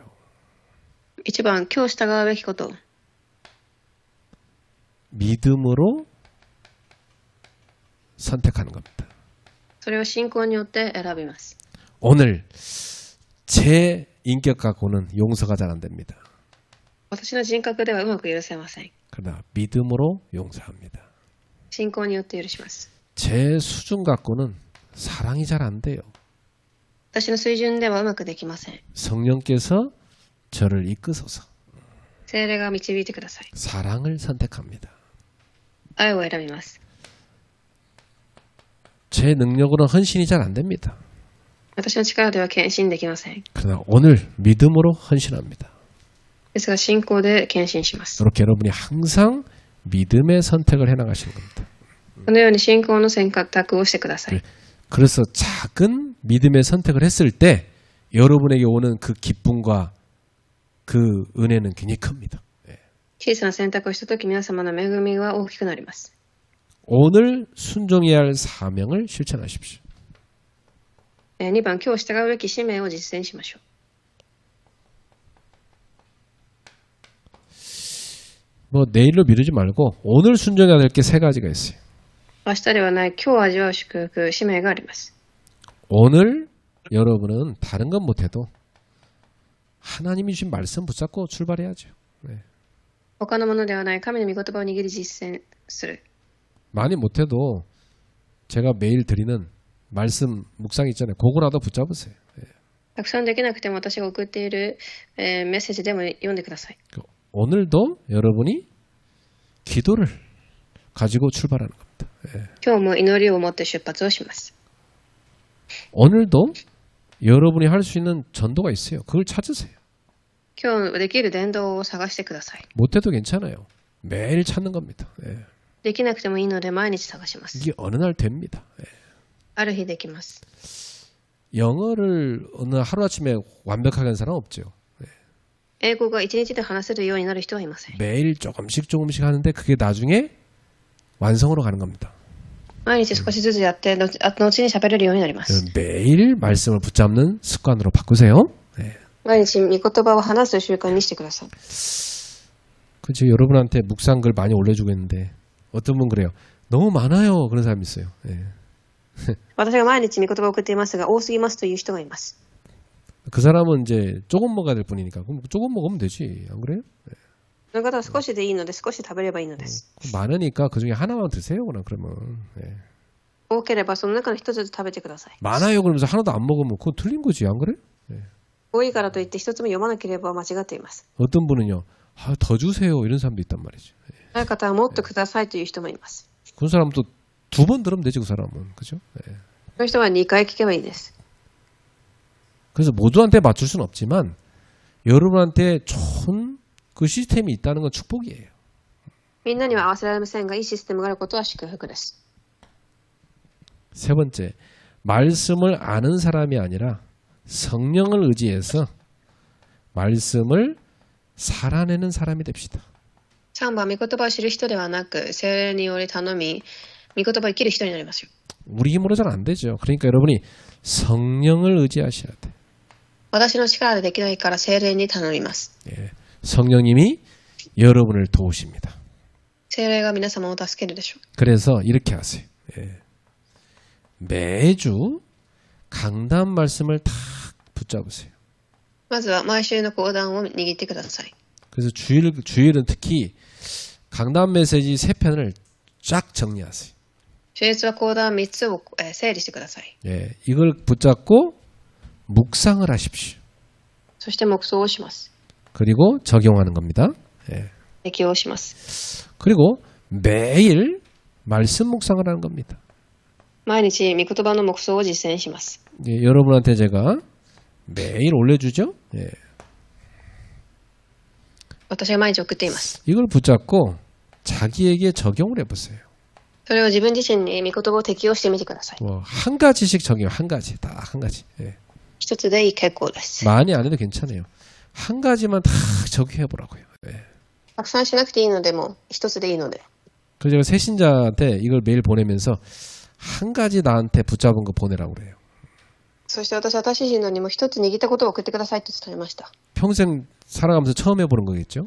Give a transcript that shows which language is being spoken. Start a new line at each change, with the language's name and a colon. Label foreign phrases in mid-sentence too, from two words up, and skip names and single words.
Japanese: 一番今日従うべきこと。
Korean: 믿음으로 선택하는 겁니다.
Japanese: それを信仰によって選びます。
Korean: 오늘 제 인격 갖고는 용서가 잘 안 됩니다.
Japanese: 私の人格ではうまく許せません。
Korean: 그러나 믿음으로 용서합니다.
Japanese: 信仰によって許します。
Korean: 제 수준 갖고는 사랑이 잘 안 돼요.
Japanese: 私の水準ではうまくできません。
Korean: 성령께서 저를 이끄소서
Japanese: 聖霊が導いてください。
Korean: 사랑을 선택합니다.
Japanese: 愛を選びます。
Korean: 제 능력으로는 헌신이 잘 안 됩니다.
Japanese: 私の力では献身できません。
Korean: 그러나 오늘 믿음으로 헌신합니다.
Japanese: ですが信仰で献身します。
Korean: 이렇게 여러분이 항상 믿음의 선택을 해나가시는 겁니다.
Japanese: このように信仰の選択をしてください。
Korean: 그래서 작은 믿음의 선택을 했을 때 여러분에게 오는 그 기쁨과 그 은혜는 굉장히 큽니다.
Japanese: 小さな選択をしたとき皆様の恵みは大きくなります。
Korean: 오늘 순종해야 할 사명을 실천하십시오.
Japanese: 2番、今日従うべき使命を実践しましょう。
Korean: 뭐 내일로 미루지 말고 오늘 순종해야 될 게 세 가지가 있어요.
Japanese: 明日ではない今日味わう祝福、使命があります。
Korean: 오늘 여러분은 다른 건 못해도 하나님이 주신 말씀 붙잡고 출발해야죠. 네.
Japanese: 他のものではない神の御言葉を握り実践する。
Korean: 많이 못해도 제가 매일 드리는 말씀 묵상 있잖아요. 그거라도 붙잡으세요.
Japanese: たくさんできなくても私が送っている、メッセージでも読んでください。
Korean: 오늘도 여러분이 기도를 가지고 출발하는 겁니다.
Japanese: 今日も祈りを持って出発をします。
Korean: 오늘도 여러분이 할 수 있는 전도가 있어요. 그걸 찾으세요.
Japanese: 今日できる伝道を探してください。
Korean: 못해도 괜찮아요. 매일 찾는 겁니다.
Japanese: できなくてもいいので毎日探します。
Korean: 이게 어느 날 됩니다.
Japanese: ある日できます。
Korean: 영어를 어느 하루아침에 완벽하게 하는 사람은 없죠.
Japanese: 英語が一日で話せるようになる人はいません。
Korean: 매일 조금씩 하는데 그게 나중에 완성으로 가는 겁니다.
Japanese: 毎日少しずつやって後に喋れるようになります。
Korean: 매일 말씀을 붙잡는 습관으로 바꾸세요.
Japanese: 毎日御言葉を話す習慣にしてください。
Korean: 그렇죠. 여러분한테 묵상글 많이 올려주고 있는데 어떤 분 그래요. 너무 많아요. 그런 사람이 있어요.
Japanese: 私が毎日御言葉を送っていますが多すぎますという人がいます。
Korean: 그 사람은 이제 조금 먹어야 될 뿐이니까 그럼 조금 먹으면 되지. 안 그래요?
Japanese: その方は少しでいいので少し食べればいいのです。
Korean: 많으니까 그중에 하나만 드세요. 그러면.
Japanese: 多ければその中の一つずつ食べてください。
Korean: 많아요. 그러면서 하나도 안 먹으면 그건 틀린 거지. 안 그래?
Japanese: 多いからといって一つも読まなければ間違っています。
Korean: 어떤 분은요. 아, 더 주세요. 이런 사람도 있단 말이죠.
Japanese: ある方はもっとくださいという人もいます。
Korean: 그 사람은 또 두 번 들으면 되지. 그 사람은. 그죠?
Japanese: その人は2回聞けばいいです。
Korean: 그래서 모두한테 맞출 수는 없지만 여러분한테 좋은 그 시스템이 있다는 건 축복이에요.
Japanese: みんなには合わせられませんがいいシステムがあることは祝福です。
Korean: 세 번째, 말씀을 아는 사람이 아니라 성령을 의지해서 말씀을 살아내는 사람이 됩시다.
Japanese: 3 番、御言葉を知る人ではなく、聖霊により頼み、御言葉を生きる人になりますよ。
Korean: 우리 힘으로 잘 안 되죠. 그러니까 여러분이 성령을 의지하셔야 돼.
Japanese: 私の力でできないから聖霊に頼みます。
Korean: 성령님이 여러분을 도우십니다.
Japanese: 聖霊が皆様を助けるでしょう。
Korean: 그래서 이렇게 하세요. 매주 강단 말씀을 다 붙잡으세요.
Japanese: まずは毎週の講談を握ってください。
Korean: 그래서 주일은 특히 강단 메시지 3편을 쫙 정리하세요.
Japanese: 主日は講談3つを整理してください。
Korean: 이걸 붙잡고 묵상을 하십시오.
Japanese: そして黙想をします。
Korean: 그리고 적용하는 겁니다.
Japanese: 適応します。
Korean: 그리고 매일 말씀 묵상을 하는 겁니다.
Japanese: 毎日御言葉の黙想を実践します。
Korean: 여러분한테 제가 매일 올려주죠.
Japanese: 私が毎日送っています。
Korean: 이걸 붙잡고 자기에게 적용을 해보세요.
Japanese: それを自分自身に御言葉を適用してみてください。
Korean: 한 가지씩 적용, 한 가지, 딱 한 가지.
Japanese: 一つでいい結構です。
Korean: 많이 안 해도 괜찮아요. 한 가지만 다 적용해보라고요.
Japanese: たくさんしなくていいのでも一つでいいので。
Korean: 그래서 제가 새신자한테 이걸 매일 보내면서 한 가지 나한테 붙잡은 거 보내라고 그래요.
Japanese: そして私は新しいのにも一つ握ったことを送ってくださいと伝えました。
Korean: 평생 살아가면서 처음 해보는 거겠죠.